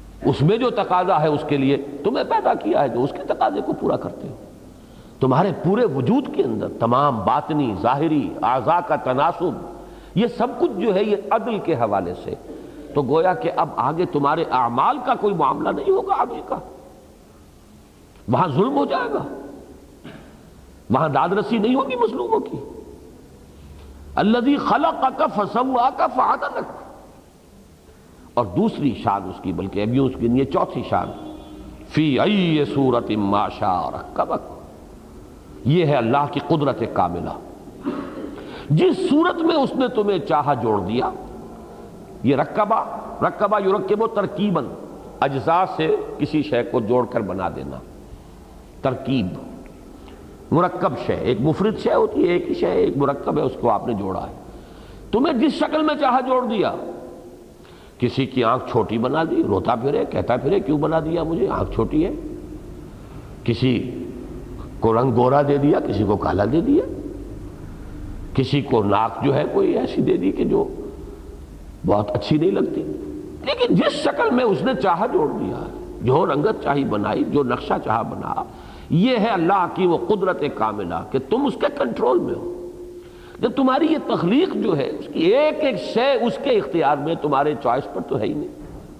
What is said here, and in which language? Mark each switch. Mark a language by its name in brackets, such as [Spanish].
[Urdu] اس میں جو تقاضا ہے اس کے لیے تمہیں پیدا کیا ہے جو اس کے تقاضے کو پورا کرتے ہو۔ تمہارے پورے وجود کے اندر تمام باطنی، ظاہری، اعضاء کا تناسب، یہ سب کچھ جو ہے یہ عدل کے حوالے سے، تو گویا کہ اب آگے تمہارے اعمال کا کوئی معاملہ نہیں ہوگا آدمی کا، وہاں ظلم ہو جائے گا، وہاں داد رسی نہیں ہوگی مظلوموں کی. [Arabic] الذی خلقک فسواک فعدلک. [Urdu] اور دوسری شان اس کی، بلکہ ابھی اس کی یہ چوتھی شان، [Arabic] فی ای صورت ما شاء رکبک. [Urdu] یہ ہے اللہ کی قدرت کاملہ. جس صورت میں اس نے تمہیں چاہا جوڑ دیا. یہ [Arabic] رکبہ یرکب ترکیباً، [Urdu] اجزاء سے کسی شے کو جوڑ کر بنا دینا. ترکیب مرکب شے، ایک مفرد شے ہوتی ہے، ایک ہی شے، ایک مرکب ہے، اس کو آپ نے جوڑا ہے. تمہیں جس شکل میں چاہا جوڑ دیا. کسی کی آنکھ چھوٹی بنا دی، روتا پھرے کہتا پھرے کیوں بنا دیا مجھے، آنکھ چھوٹی ہے. کسی کو رنگ گورا دے دیا، کسی کو کالا دے دیا. کسی کو ناک جو ہے کوئی ایسی دے دی کہ جو بہت اچھی نہیں لگتی. لیکن جس شکل میں اس نے چاہا جوڑ دیا، جو رنگت چاہی بنائی، جو نقشہ چاہا بنا. یہ ہے اللہ کی وہ قدرت کاملہ کہ تم اس کے کنٹرول میں ہو. جب تمہاری یہ تخلیق جو ہے، اس کی ایک ایک شے اس کے اختیار میں، تمہارے چوائس پر تو ہے ہی نہیں.